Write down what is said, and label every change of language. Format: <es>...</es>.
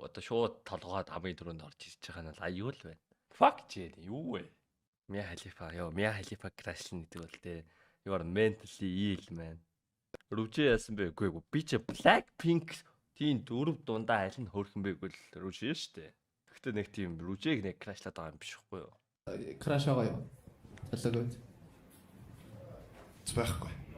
<mn>Одоо шууд толгойд хамгийн түрүүнд орж ирж байгаа нь аюу л байна.</mn> <en>Fuck Jenny</en> <mn>юу вэ? Mia Khalifa crush л гэдэг бол те.</mn> <en>You are mentally ill man.</en> <mn>Рүжи яасан бэ? Үгүй би чи Blackpink тийм дөрөв дундаа аль нь хөөрхөн бэ гэвэл Рүжи шүү дээ. Гэхдээ нэг тийм Рүжиг нэг крашлаад байгаа юм биш үгүй юу? Краш байгаа юу? Залууг. Байхгүй.</mn>